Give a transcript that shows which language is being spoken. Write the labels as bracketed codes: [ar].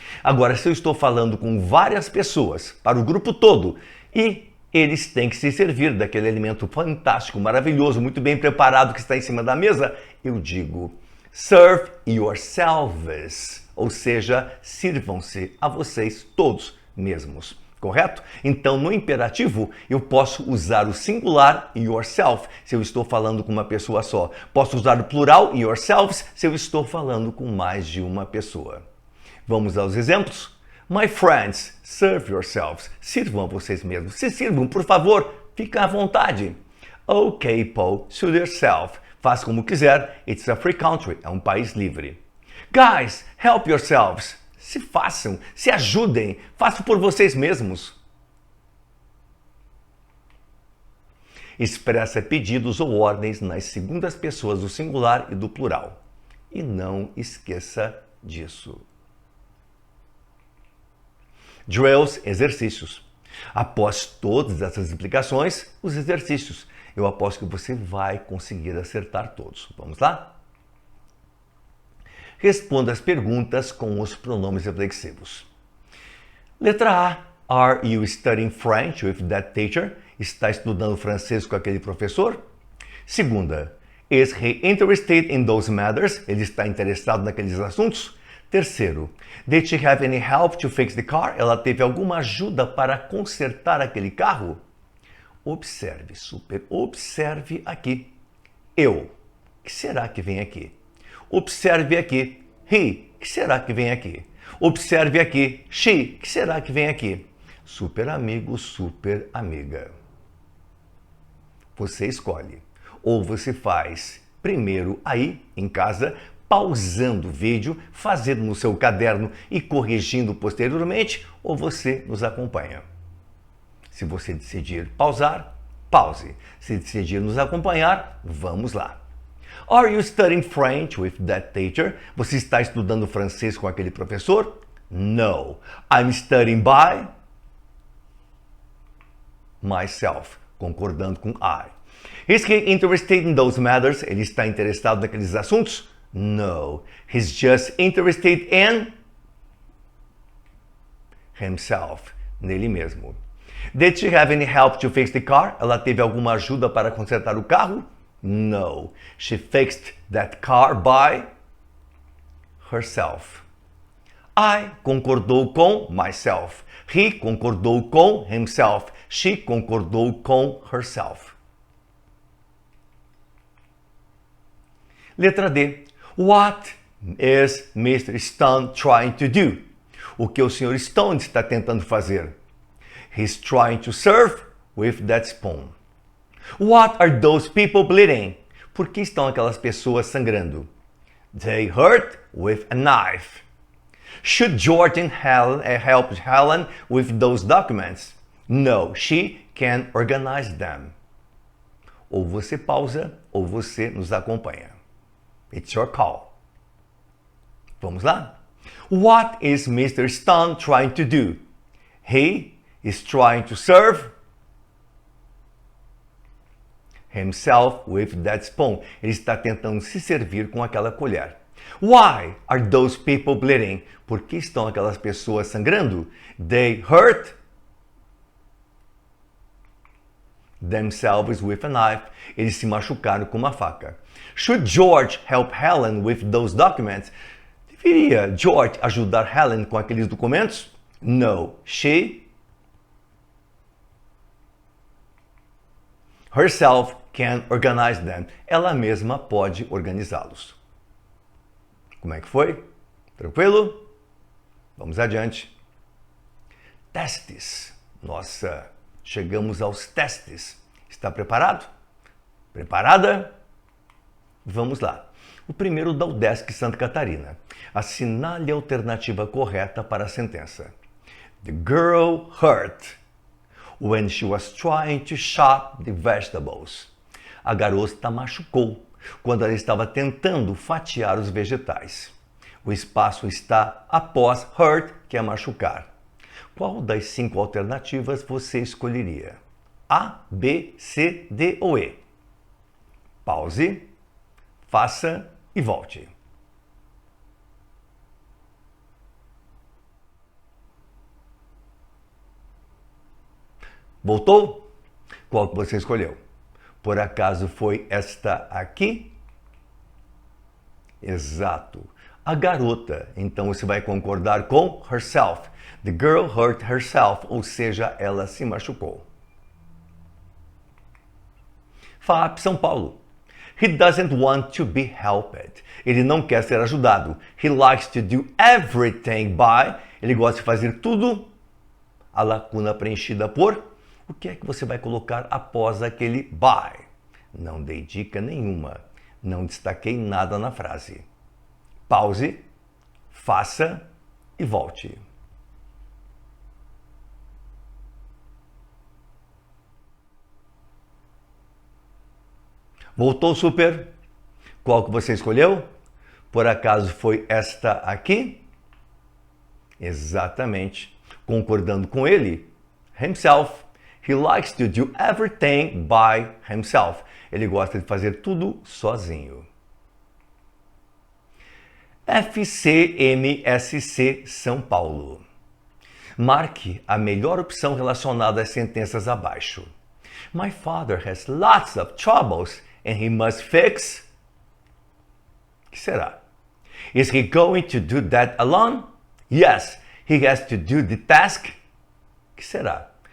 [pt] Agora, se eu estou falando com várias pessoas, para o grupo todo, e eles têm que se servir daquele alimento fantástico, maravilhoso, muito bem preparado que está em cima da mesa, eu digo, [en] serve yourselves, [pt] ou seja, sirvam-se a vocês todos mesmos. Correto? Então, no imperativo, eu posso usar o singular yourself se eu estou falando com uma pessoa só. Posso usar o plural yourselves se eu estou falando com mais de uma pessoa. Vamos aos exemplos? [en] My friends, serve yourselves. [pt] Sirvam a vocês mesmos. Se sirvam, por favor, fiquem à vontade. [en] Ok, Paul, suit yourself. [pt] Faz como quiser. [en] It's a free country. [pt] É um país livre. [en] Guys, help yourselves. [pt] Se façam, se ajudem, façam por vocês mesmos. Expressa pedidos ou ordens nas segundas pessoas do singular e do plural. E não esqueça disso. Drills, exercícios. Após todas essas explicações, os exercícios. Eu aposto que você vai conseguir acertar todos. Vamos lá? Responda as perguntas com os pronomes reflexivos. Letra A. [en] Are you studying French with that teacher? [pt] Está estudando francês com aquele professor? Segunda. [en] Is he interested in those matters? [pt] Ele está interessado naqueles assuntos? Terceiro. Did she have any help to fix the car? Ela teve alguma ajuda para consertar aquele carro? Observe, super. Observe aqui. Eu. O que será que vem aqui? Observe aqui, he, que será que vem aqui? Observe aqui, she, que será que vem aqui? Super amigo, super amiga. Você escolhe. Ou você faz primeiro aí, em casa, pausando o vídeo, fazendo no seu caderno e corrigindo posteriormente, ou você nos acompanha. Se você decidir pausar, pause. Se decidir nos acompanhar, vamos lá. [en] Are you studying French with that teacher? [pt] Você está estudando francês com aquele professor? [en] No. I'm studying by myself. [pt] concordando com [en] I. Is he interested in those matters? [pt] Ele está interessado naqueles assuntos? [en] No. He's just interested in himself, [pt] nele mesmo. [en] Did she have any help to fix the car? [pt] Ela teve alguma ajuda para consertar o carro? [en] No. She fixed that car by herself. [pt] I concordou com myself. He concordou com himself. She concordou com herself. Letra D. [en] What is Mr. Stone trying to do? [pt] O que o Sr. Stone está tentando fazer? [en] He's trying to serve with that spoon. What are those people bleeding? [pt] Por que estão aquelas pessoas sangrando? [en] They hurt with a knife. Should George and Helen help Helen with those documents? No, she can organize them. [pt] Ou você pausa, ou você nos acompanha. [en] It's your call. [pt] Vamos lá? [en] What is Mr. Stone trying to do? He is trying to serve himself with that spoon. [pt] Ele está tentando se servir com aquela colher. [en] Why are those people bleeding? [pt] Por que estão aquelas pessoas sangrando? [en] They hurt themselves with a knife. [pt] Eles se machucaram com uma faca. [en] Should George help Helen with those documents? [pt] Deveria George ajudar Helen com aqueles documentos? [en] No, she herself can organize them. [pt] Ela mesma pode organizá-los. Como é que foi? Tranquilo? Vamos adiante. Testes. Nossa, chegamos aos testes. Está preparado? Preparada? Vamos lá. O primeiro da UDESC Santa Catarina. Assinale a alternativa correta para a sentença. [en] The girl hurt when she was trying to chop the vegetables. [pt] A garota machucou quando ela estava tentando fatiar os vegetais. O espaço está após hurt, que é machucar. Qual das 5 alternativas você escolheria? A, B, C, D ou E? Pause, faça e volte. Voltou? Qual que você escolheu? Por acaso foi esta aqui? Exato. A garota. Então você vai concordar com herself. [en] The girl hurt herself, [pt] ou seja, ela se machucou. FAP São Paulo. [en] He doesn't want to be helped. [pt] Ele não quer ser ajudado. [en] He likes to do everything by. [pt] Ele gosta de fazer tudo. A lacuna preenchida por. O que é que você vai colocar após aquele by? Não dei dica nenhuma. Não destaquei nada na frase. Pause, faça e volte. Voltou super? Qual que você escolheu? Por acaso foi esta aqui? Exatamente. Concordando com ele, himself. He likes to do everything by himself. Ele gosta de fazer tudo sozinho. FCMSC São Paulo. Marque a melhor opção relacionada às sentenças abaixo. [en] My father has lots of troubles and he must fix. [pt] O que será? [en] Is he going to do that alone? Yes, he has to do the task. [pt] O que será?